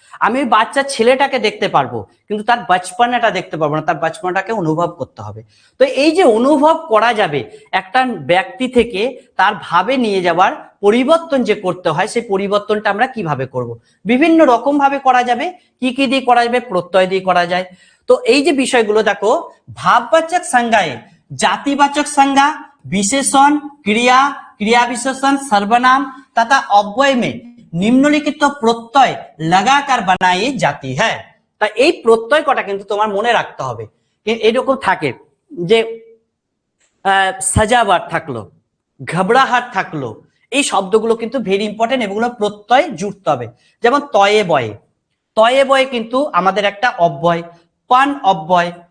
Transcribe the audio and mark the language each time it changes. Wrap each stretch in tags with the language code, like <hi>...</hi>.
<bn>আমি ওই বাচ্চা ছেলেটাকে দেখতে পারবো, কিন্তু তার বাচপানাটা দেখতে পারবো না, তার বাচপানাটাকে অনুভব করতে হবে। তো এই যে অনুভব করা যাবে, একটা ব্যক্তি থেকে তার ভাবে নিয়ে যাওয়ার পরিবর্তন যে করতে হয়, সেই পরিবর্তনটা আমরা কিভাবে করব? বিভিন্ন রকম ভাবে করা যাবে। কি কি দিয়ে করা যাবে? প্রত্যয় দিয়ে করা যায়। তো এই যে বিষয়গুলো দেখো, ভাববাচক সংজ্ঞায় জাতিবাচক সংজ্ঞা,</bn> <hi>विशेषण, क्रिया, क्रिया विशेषण, सर्वनाम तथा अव्यय में निम्नलिखित प्रत्यय लगाकर बनाई जाती है।</hi> <bn>তা এই প্রত্যয় কটা কিন্তু তোমার মনে রাখতে হবে। এরকম থাকে যে সাজাবার থাকলো, ঘবড়াহাট থাকলো, এই শব্দগুলো কিন্তু ভেরি ইম্পর্টেন্ট, এগুলো প্রত্যয় জুড়তে হবে। যেমন তয়ে বয়ে, তয়ে বয়ে কিন্তু আমাদের একটা অব্যয়, পান অব্যয়।</bn>